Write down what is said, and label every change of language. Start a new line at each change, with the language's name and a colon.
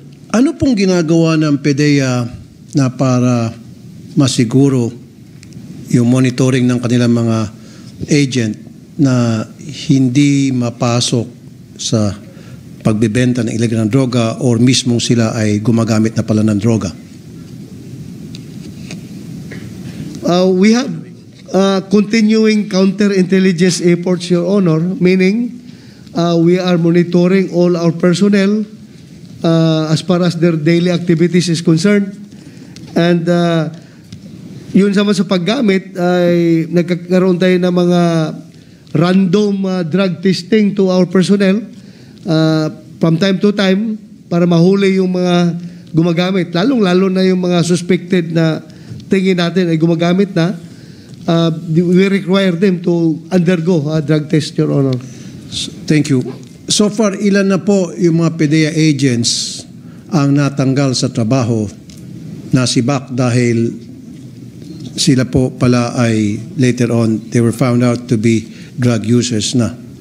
Filipino: Ano pong ginagawa ng PDEA na para masiguro yung monitoring ng kanilang mga agent na hindi mapasok sa pagbebenta ng illegal na droga or mismong sila ay gumagamit na pala ng droga?
English: We have continuing counterintelligence efforts, Your Honor, meaning we are monitoring all our personnel as far as their daily activities is concerned.
Filipino: And yun sama sa paggamit ay nagkakaroon tayo ng mga
English: random drug testing to our personnel from time to time
Filipino: para mahuli yung mga gumagamit. Lalong-lalo na yung mga suspected na tingin natin ay gumagamit na.
English: We require them to undergo a drug test, Your Honor. Thank you.
Filipino: So far, ilan na po yung mga PDEA agents ang natanggal sa trabaho, nasibak dahil sila po pala ay later on,
English: they were found out to be drug users
Filipino: na?